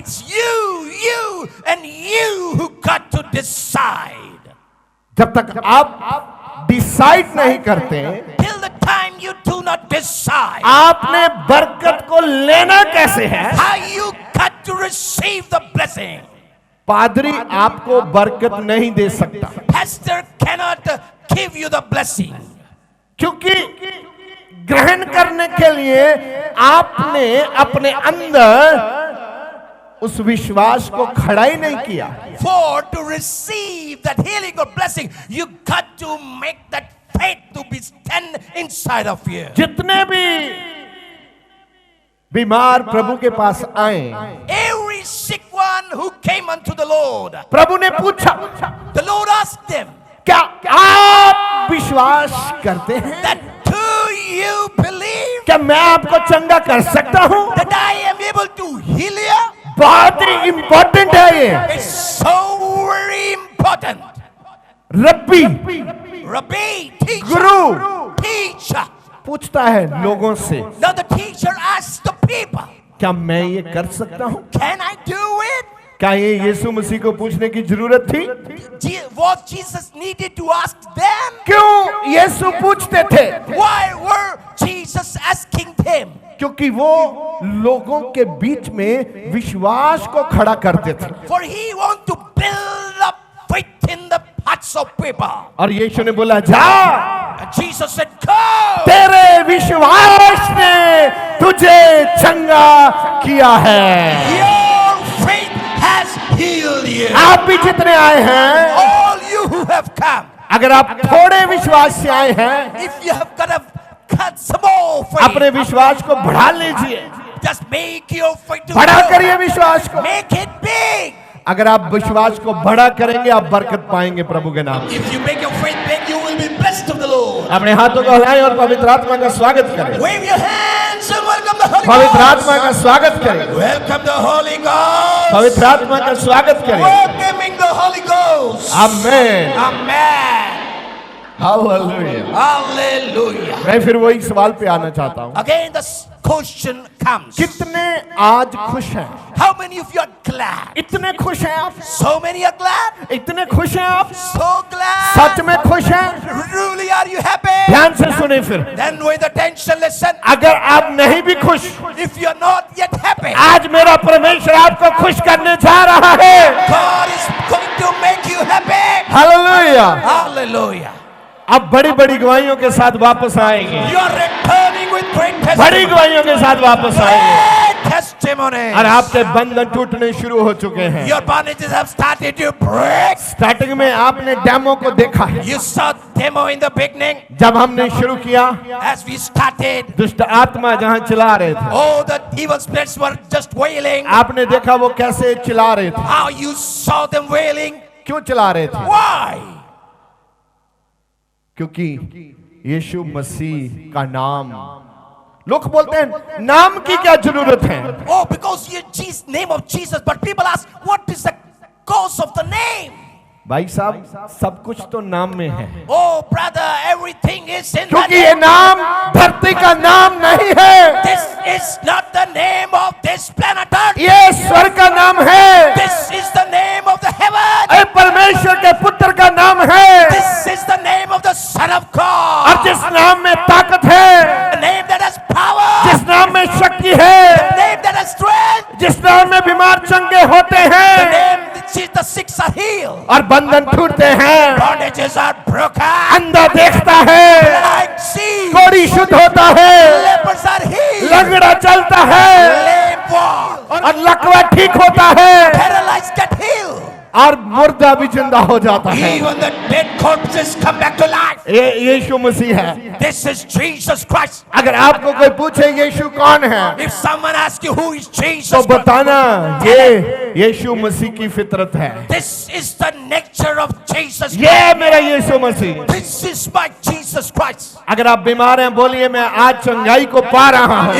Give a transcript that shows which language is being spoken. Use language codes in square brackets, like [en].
[en] It's you and you who got to decide. [hi] जब तक आप डिसाइड नहीं करते, [en] Till the time you do not decide, [hi] आपने बरकत को लेना कैसे है? [en] how you got to receive the blessing. [hi] पादरी आपको बरकत नहीं दे सकता, [en] Pastor cannot give you the blessing. [hi] क्योंकि ग्रहण करने के लिए आपने अपने अंदर उस विश्वास को खड़ा ही नहीं किया। [en] For to receive that healing or blessing, you got to make that faith to be stand inside of you. [hi] जितने भी बीमार प्रभु के पास आए। [en] Every sick one who came unto the Lord, [hi] प्रभु ने पूछा, [en] the Lord asked them, [hi] क्या आप विश्वास करते हैं [en] that do you believe [hi] क्या मैं आपको चंगा कर सकता हूं? [en] that I am able to heal you? [hi] बहुत ही इंपॉर्टेंट है ये। [en] It's so very important. [hi] Rabi, [en] Rabbi, teacher, [hi] Guru [en] teacher. [hi] पूछता है लोगों से, [en] Now the teacher asks the people, [hi] क्या मैं ये कर सकता हूं? [en] can I do it? [hi] क्या ये यीशु मसीह को पूछने की जरूरत थी? [en] What Jesus needed to ask them? [hi] क्यों यीशु पूछते थे? [en] Why were Jesus asking them? [hi] क्योंकि वो लोगों के बीच में विश्वास को खड़ा करते थे। [en] For he want to build up faith in the hearts of people. [hi] और यीशु ने बोला, जा, [en] And Jesus said, go! [hi] तेरे विश्वास ने तुझे चंगा किया है। [en] Your faith has healed you. [hi] आप भी जितने आए हैं, [en] All you who have come, [hi] अगर आप थोड़े विश्वास से आए हैं, [en] if you have got some more [hi] अपने [en] faith, [hi] विश्वास को बढ़ा लीजिए, [en] just make your faith to [hi] बड़ा [en] grow. [hi] करिए विश्वास को। [en] Make it big. [hi] अगर आप विश्वास को बड़ा करेंगे, आप बरकत पाएंगे प्रभु के नाम। [en] If you make your faith big, you will be blessed of the Lord. [hi] अपने हाथों को हिलाएं और पवित्र आत्मा का स्वागत करें। [en] Wave your hands and welcome the Holy [hi] पवित्र [en] Ghost. [hi] आत्मा का स्वागत करें। [en] Welcome the Holy Ghost. [hi] पवित्र आत्मा का स्वागत करें। [en] Welcoming the Holy Ghost. [hi] Amen. [en] Amen. [hi] Hallelujah. [en] Hallelujah. [hi] मैं फिर वही सवाल पे आना चाहता हूँ, [en] Again, the question comes. [hi] कितने आज खुश हैं? [en] How many of you are glad? [hi] इतने खुश हैं आप? [en] So many are glad. [hi] इतने खुश हैं आप? [en] So glad. [hi] सच में खुश हैं? [en] Truly, are you happy? [hi] ध्यान से सुने फिर। [en] Then with attention, listen. [hi] अगर आप नहीं भी खुश, [en] If you are not yet happy, [hi] आज मेरा परमेश्वर आपको खुश करने जा रहा है। [en] God is going to make you happy. [hi] Hallelujah. [en] Hallelujah. [hi] आप बड़ी बड़ी गवाहियों के साथ वापस आएंगे। [en] You are returning with great [hi] बड़ी [en] testimony. [hi] गवाहियों के साथ वापस आएंगे [en] Great testimony. [hi] और आपके बंधन टूटने शुरू हो चुके हैं। [en] Your bondages have started to break. [hi] Starting में आपने डेमो को देखा है। [en] You saw demo in the beginning [hi] जब हमने शुरू किया, [en] as we started. [hi] दुष्ट आत्मा जहां चिल्ला रहे थे, [en] Oh, the evil spirits were just wailing. [hi] आपने देखा वो कैसे चिल्ला रहे थे। [en] How you saw them wailing. [hi] क्यों चिल्ला रहे थे? [en] Why? [hi] क्योंकि यीशु मसीह का नाम, लोग बोलते हैं नाम की क्या जरूरत है? [en] Oh, because you Jesus, name of Jesus. But people ask, what is the cause of the name? [hi] भाई साहब, सब कुछ तो नाम में है, [en] Oh, brother, everything is in the [hi] क्योंकि ये [en] name. [hi] नाम धरती का नाम नहीं है, [en] This is not the name of this planet Earth. [hi] ये स्वर्ग का नाम है, [en] This is the name of the heaven. [hi] ये परमेश्वर के पुत्र का नाम है। [en] This is the name of the Son of [hi] और [en] God. [hi] जिस नाम में ताकत है, [en] The name that has power. [hi] जिस नाम में शक्ति है, [en] The name that has strength. [hi] जिस नाम में बीमार चंगे होते [en] The [hi] हैं [en] name that the sick are healed. [hi] और बंधन टूटते हैं, [en] Bondages are broken. [hi] अंधा देखता है, [en] Blind see. [hi] कोढ़ी शुद्ध होता है, [en] Lepers are healed. [hi] लंगड़ा चलता है [en] Lame walk. [hi] और लकवा ठीक होता है [en] Paralyzed get healed. [hi] और मुर्दा भी जिंदा हो जाता है। [en] Even the dead corpses come back to life. [hi] ये यीशु मसीह है। [en] This is Jesus Christ. [hi] अगर आपको कोई पूछे यीशु कौन है, [en] If someone asks you who is [hi] तो [en] Jesus Christ, [hi] बताना ये यीशु मसीह की फितरत है। [en] this is the nature of Jesus [hi] ये [en] Christ. [hi] मेरा यीशु मसीह। [en] This is my Jesus Christ. [hi] अगर आप बीमार हैं, बोलिए मैं आज चंगाई को पा रहा हूँ।